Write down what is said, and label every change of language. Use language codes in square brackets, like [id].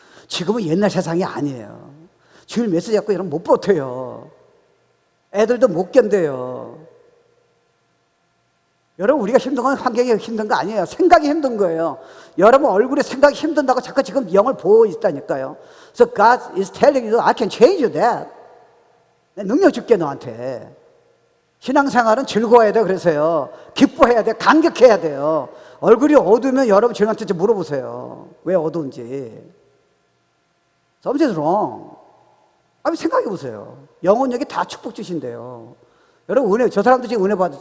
[ko] 지금은 옛날 세상이 아니에요. 주일 메시지 갖고 여러분 못 버텨요. 애들도 못 견뎌요. 여러분 우리가 힘든 건 환경이 힘든 거 아니에요. 생각이 힘든 거예요. 여러분 얼굴에 생각이 힘든다고 자꾸 지금 영을 보고 있다니까요. [en] So God is telling you, I can change that. [ko] 내 능력 줄게 너한테. 신앙생활은 즐거워야 돼. 그래서요, 기뻐해야 돼. 감격해야 돼요. 얼굴이 어두우면 여러분 주님한테 좀 물어보세요. 왜 어두운지. [en] Something's wrong. [ko] 생각해 보세요. 영혼력이 다 축복 주신대요. 여러분 은혜, 저 사람도 지금 은혜 받았어요.